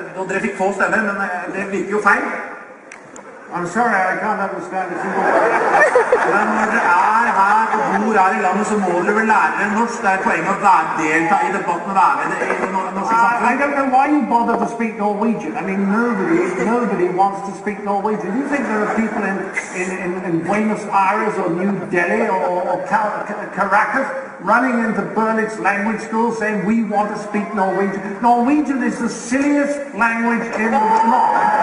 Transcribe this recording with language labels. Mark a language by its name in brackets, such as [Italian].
[Norwegian] Og dere fikk få stemmer, men det virker jo feil. [English] I'm sorry, I can't understand it. [Norwegian] Men når dere her og bor her I landet, så må dere vel lære dere norsk. Det poenget å delta I debatten og være med I det norske samfunnet. [English] I don't know why you bother to speak Norwegian. I mean, nobody wants to speak Norwegian. Do you think there are people in Buenos Aires or New Delhi or Caracas running into Berlitz language school saying we want to speak Norwegian? Norwegian is the silliest language in the world.